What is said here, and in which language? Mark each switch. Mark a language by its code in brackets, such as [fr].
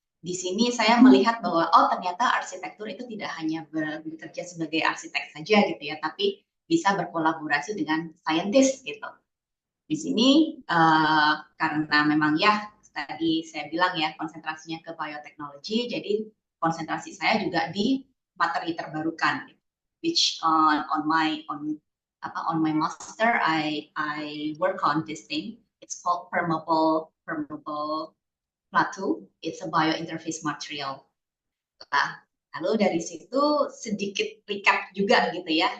[id] Di sini saya melihat bahwa ternyata arsitektur itu tidak hanya bekerja sebagai arsitek saja gitu ya, tapi bisa berkolaborasi dengan scientist gitu. Di sini karena memang ya tadi saya bilang ya konsentrasinya ke bioteknologi, jadi konsentrasi saya juga di materi terbarukan. [en] Which on my master I work on this thing. It's called permeable plateau. It's a biointerface material. [id] Nah, lalu dari situ sedikit recap juga gitu ya.